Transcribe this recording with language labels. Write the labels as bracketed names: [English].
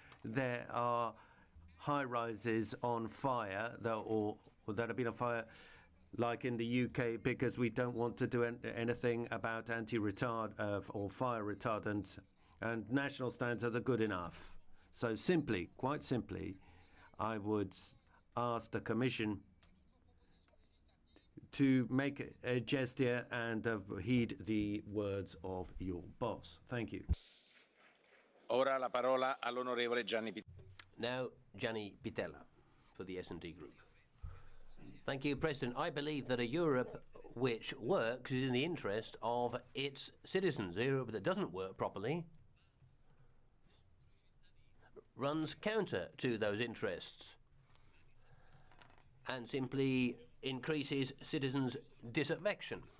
[English] There are high rises on fire that have been on fire, like in the UK, because we don't want to do anything about anti-retard or fire retardants, and national standards are good enough. So simply, quite simply, I would ask the Commission to make a gesture and heed the words of your boss. Thank you. [Italian] Ora la parola all'onorevole Gianni Pittella. [English] Now, Gianni Pittella for the S&D Group. Thank you, President. I believe that a Europe which works is in the interest of its citizens. A Europe that doesn't work properly runs counter to those interests and simply increases citizens' disaffection.